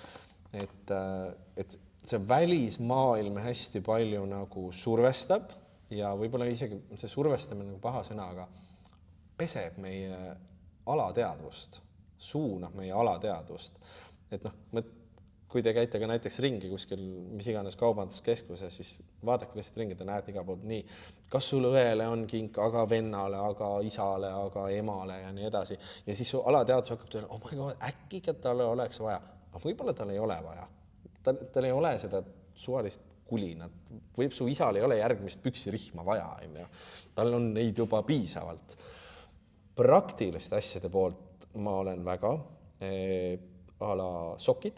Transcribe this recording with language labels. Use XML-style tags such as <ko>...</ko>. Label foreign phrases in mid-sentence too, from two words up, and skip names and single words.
<et>Et see välismaailm hästi palju nagu survestab ja võib-olla isegi see survestamine nagu paha sõna, aga peseb meie alateadvust, suunab meie alateadvust. Et kui te käite ka näiteks ringi kuskil mis iganes kaubanduskeskuses, siis vaadake lihtsalt ringi, te näete iga pool nii, kas sul õele on kink, aga vennale, aga isale, aga emale ja nii edasi. Ja siis alateadus hakkab teile,</et> <en>oh my god,</en> <et>äkki talle oleks vaja. Aga võib-olla tal ei ole vaja. Tal ei ole seda suvalist kulinat. Võib su isal ei ole järgmist püksirihma vaja. Tal on neid juba piisavalt. Praktiliste asjade poolt ma olen väga a la sokid.</et>